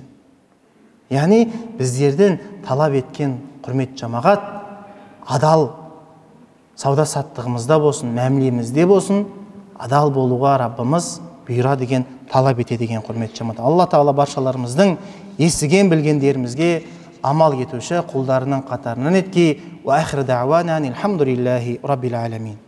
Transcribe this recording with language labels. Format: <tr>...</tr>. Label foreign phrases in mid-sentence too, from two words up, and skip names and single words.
<kk>Яғни біздерден талап еткен, құрметті жамағат, адал сауда саттығымызда болсын, мәмілемізде болсын, адал болуға Раббымыз бұйыра деген, талап ете деген құрметті жамағат. Алла тағала баршаларымыздың естіген білгендерімізге амал етуші құлдарының қатарынан етке.</kk> <ar>وآخر دعوانا الحمد لله رب العالمين.</ar>